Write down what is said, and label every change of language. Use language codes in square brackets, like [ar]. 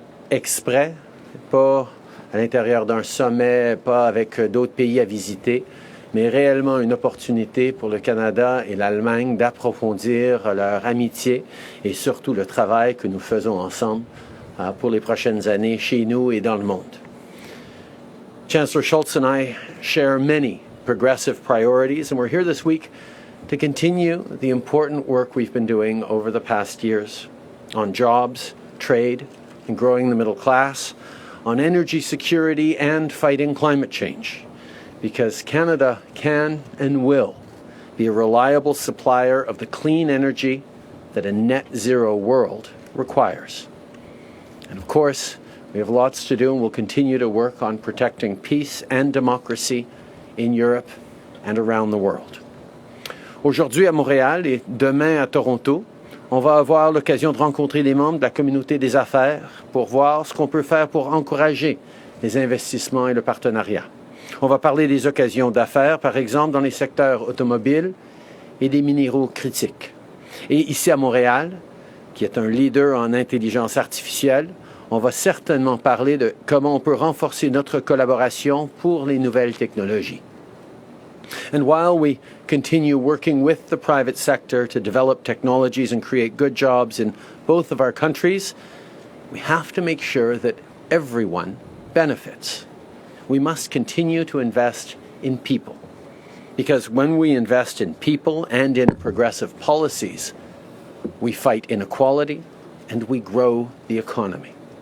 [fr] exprès, pas à l'intérieur d'un sommet, pas avec d'autres pays à visiter, mais réellement une opportunité pour le Canada et l'Allemagne d'approfondir leur amitié et surtout le travail que nous faisons ensemble pour les prochaines années chez nous et dans le monde. [en] Chancellor Scholz and I share many progressive priorities, and we're here this week to continue the important work we've been doing over the past years on jobs, trade, and growing the middle class, on energy security and fighting climate change, because Canada can and will be a reliable supplier of the clean energy that a net zero world requires. And of course, we have lots to do, and we'll continue to work on protecting peace and democracy in Europe and around the world. [fr] Aujourd'hui à Montréal et demain à Toronto, on va avoir l'occasion de rencontrer les membres de la communauté des affaires pour voir ce qu'on peut faire pour encourager les investissements et le partenariat. On va parler des occasions d'affaires, par exemple, dans les secteurs automobiles et des minéraux critiques. Et ici à Montréal, qui est un leader en intelligence artificielle, on va certainement parler de comment on peut renforcer notre collaboration pour les nouvelles technologies. [en] And while we continue working with the private sector to develop technologies and create good jobs in both of our countries, we have to make sure that everyone benefits. We must continue to invest in people, because when we invest in people and in progressive policies, we fight inequality and we grow the economy.